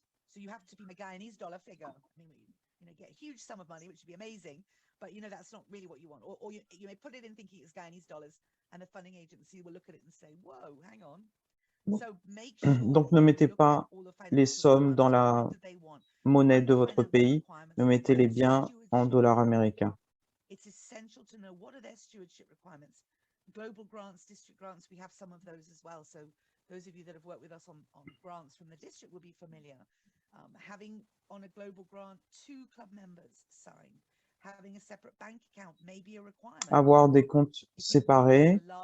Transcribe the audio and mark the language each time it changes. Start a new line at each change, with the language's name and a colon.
English: So you have to be a Guyanese dollar figure. I mean, get a huge sum of money, which would be amazing, but that's not really what you want. Or you may put it in thinking it's Guyanese dollars, and the funding agency will look at it and say, "Whoa, hang on."
French: Donc, ne mettez pas les sommes dans la monnaie de votre pays, ne mettez-les bien en dollars américains.
English: It's essential to know what are their stewardship requirements. Global grants, district grants, we have some of those as well. So those of you that have worked with us on grants from the district will be familiar. Having on a global grant 2 club members sign. Having a separate bank account may be a requirement.
French: Avoir des comptes séparés.